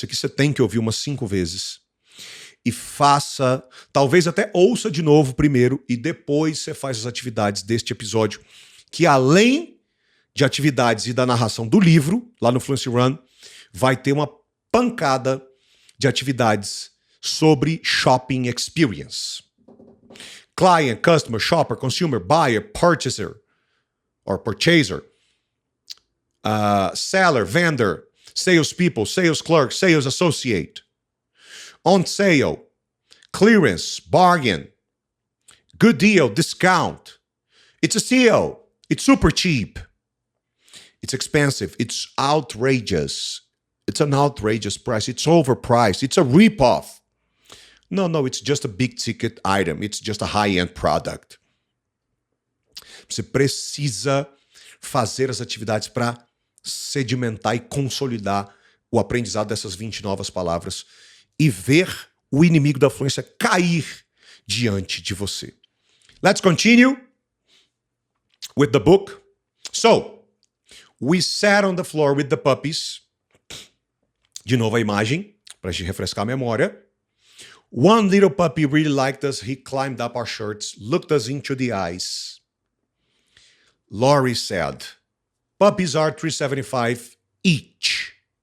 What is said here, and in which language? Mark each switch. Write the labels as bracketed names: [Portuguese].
[Portuguese] Esse aqui você tem que ouvir umas 5 vezes. E faça, talvez até ouça de novo primeiro e depois você faz as atividades deste episódio, que além de atividades e da narração do livro, lá no Fluency Run, vai ter uma pancada de atividades sobre [English] shopping experience. Client, customer, shopper, consumer, buyer, purchaser, or purchaser, seller, vendor, salespeople, sales clerk, sales associate, on sale, clearance, bargain, good deal, discount. It's a steal. It's super cheap. It's expensive. It's outrageous. It's an outrageous price. It's overpriced. It's a ripoff. No, it's just a big ticket item. It's just a high-end product. [Portuguese] Você precisa fazer as atividades para sedimentar e consolidar o aprendizado dessas 20 novas palavras e ver o inimigo da fluência cair diante de você. [English] Let's continue with the book. So, we sat on the floor with the puppies. [Portuguese] De novo a imagem, para a gente refrescar a memória. [English] One little puppy really liked us. He climbed up our shirts, looked us into the eyes. Laurie said, puppies are $3.75 each.